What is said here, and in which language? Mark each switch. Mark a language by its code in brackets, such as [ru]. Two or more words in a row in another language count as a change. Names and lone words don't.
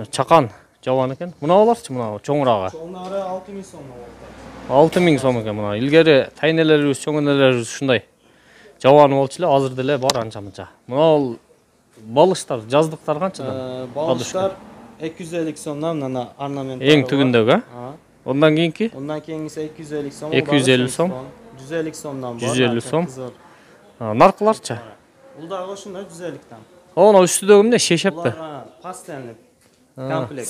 [ky] Чакан жабан экен. Мыналарчы мына чоңурагы? Чоңдары 6000 сомдон отыр. 6000 сом экен мына. Илгери тайнелерибиз, чоңнелерибиз ушундай. Жабан болчу эле, азыр деле бар анча-мынча. Мына балыштар, жаздыктар канчадан? Балыштар 250 [uz] so'mdan mana [ky] ornament. [uz] Eng tugundagi, ha? Ha. Ondan keyinki? Ondan keyingisi 250 so'm. 250 so'm. 150 so'mdan bor. 150 so'm. Qizil. Ha, narxlarcha. Uldagi shunda 150 dan. Ona ustidagimda sheshapti. Ular pastelli. Komplekt.